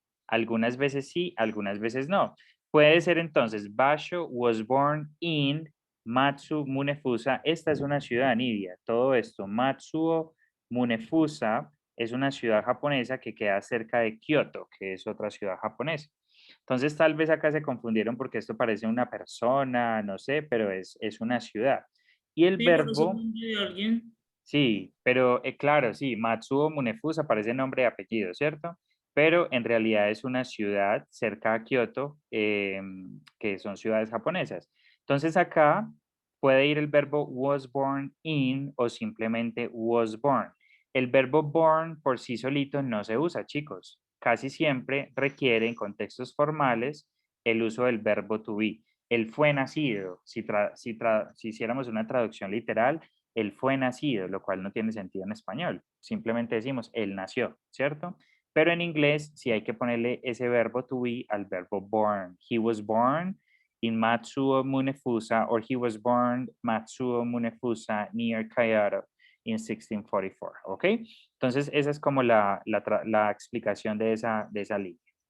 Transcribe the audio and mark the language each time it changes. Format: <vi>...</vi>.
<es>Algunas veces sí, algunas veces no. Puede ser entonces,</es> <en>Basho was born in Matsu Munefusa.</en> <es>Esta es una ciudad, Nidia. Todo esto, Matsuo Munefusa, es una ciudad japonesa que queda cerca de Kioto, que es otra ciudad japonesa. Entonces, tal vez acá se confundieron porque esto parece una persona, no sé, pero es una ciudad. Y el Sí, pero es el verbo, nombre de alguien. sí, pero claro, sí, Matsuo Munefusa parece nombre y apellido, ¿cierto? Pero en realidad es una ciudad cerca a Kioto, que son ciudades japonesas. Entonces acá puede ir el verbo was born in o simplemente was born. El verbo born por sí solito no se usa, chicos. Casi siempre requiere en contextos formales el uso del verbo to be. Él fue nacido. Si hiciéramos una traducción literal, él fue nacido, lo cual no tiene sentido en español. Simplemente decimos él nació, ¿cierto? Pero en inglés sí hay que ponerle ese verbo to be al verbo born.</es> <en>He was born in Matsuo Munefusa, or he was born Matsuo Munefusa near Kyoto in 1644, ¿ok?</en> <es>Entonces esa es como la explicación de esa línea.</es>